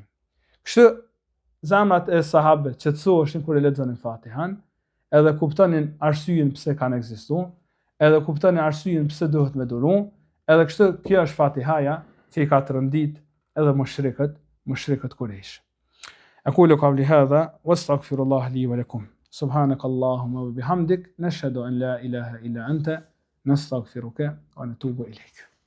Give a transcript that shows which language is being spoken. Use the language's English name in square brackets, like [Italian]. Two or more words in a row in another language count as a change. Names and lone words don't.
[Albanian] Kështu zemrat e sahabëve qetësoheshin kur e lexonin Fatihan, edhe kuptonin arsyeën pse kanë ekzistuar, edhe kuptonin arsyeën pse duhet me duru, edhe kështu kjo është Fatihaja që i ka të rëndit edhe mushrikët Quraysh. [Arabic] أقول قولي هذا واستغفر الله لي ولكم سبحانك اللهم وبحمدك نشهد أن لا إله إلا أنت نستغفرك ونتوب إليك